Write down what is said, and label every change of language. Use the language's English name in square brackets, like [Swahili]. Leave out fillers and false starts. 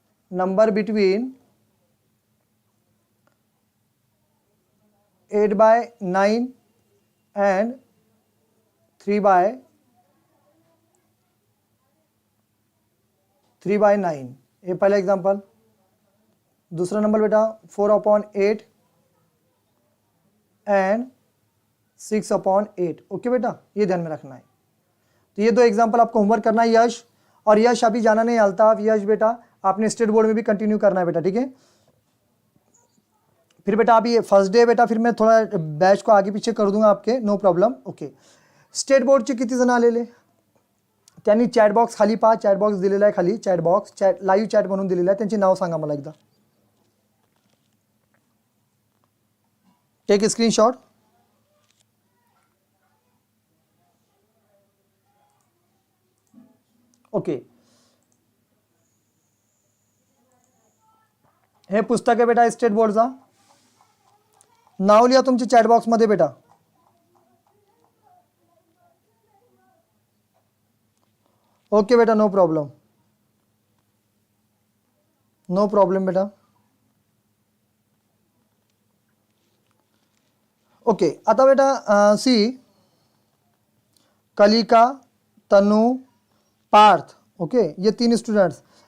[English] Number between 8/9 and 3/9। [Hindi] ये पहला example. दूसरा नंबर बेटा 4/8 एंड 6/8 ओके बेटा ये ध्यान में रखना है। तो ये दो एग्जांपल आपको होमवर्क करना है यश। और यश अभी जाना नहीं अल्ताफ यश बेटा आपने स्टेट बोर्ड में भी कंटिन्यू करना है बेटा ठीक है। फिर बेटा अभी ये फर्स्ट डे बेटा फिर मैं थोड़ा बैच को आगे पीछे कर दूंगा आपके नो प्रॉब्लेम ओके। [Marathi] स्टेट बोर्डचे किती जण आलेले त्यांनी चॅट बॉक्स खाली पहा चॅट बॉक्स दिलेला आहे खाली chat box chat live chat म्हणून दिलेला आहे त्यांची नाव सांगा मला एकदा। [English] Take screenshot okay. [Marathi] हे पुस्तक आहे बेटा स्टेट बोर्डचा नाव लिहा तुमच्या चॅट बॉक्स मध्ये बेटा। [English] Okay बेटा no problem बेटा okay. [Marathi] आता बेटा सी कलिका तनु पार्थ ओके [Hindi] ये 3 स्टूडेंट्स।